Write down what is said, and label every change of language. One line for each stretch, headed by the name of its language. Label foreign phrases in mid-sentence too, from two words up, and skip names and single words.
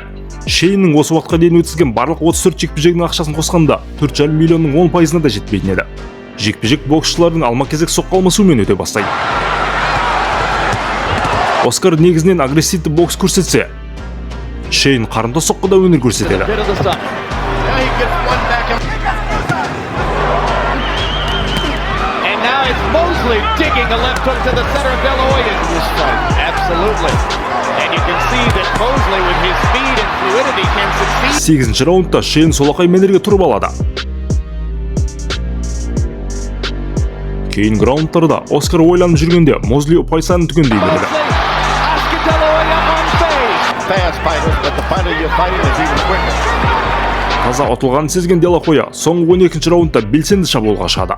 Kazakh: Шейннің осы уақытқа дейін өткізген барлық 34 жекпе-жегінің ақшасын қосқанда $4,5 миллионның 10%-ына да жетпейтін еді. Жекпе-жек боксшылардың алма-кезек соққы алмасуымен өте бастайды. Оскар негізінен агрессивті бокс көрсетсе, Шейн қарымта соққыда өнер көрсетеді.
English: Mosley digging a left hook to the center of De La Hoya in this fight. Absolutely. And you can see that Mosley with his speed and fluidity can succeed.
Kazakh: 8-ші раундта Шейн солақай менерге тұрып алады. Кейінгі раундтарда Оскар ойланып жүргенде Мозли ұпай санын түгендей береді. Таза ұтылғанын сезген Де Ла Хоя соңғы 12-ші раундта белсенді шабуылға шығады.